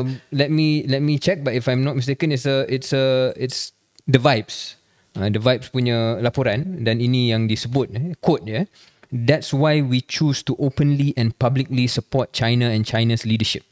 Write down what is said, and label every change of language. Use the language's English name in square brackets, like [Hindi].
[English] Let me check, but if I'm not mistaken, it's The Vibes. [Malay] The Vibes punya laporan, dan ini yang disebut, quote ya. [English] That's why we choose to openly and publicly support China and China's leadership.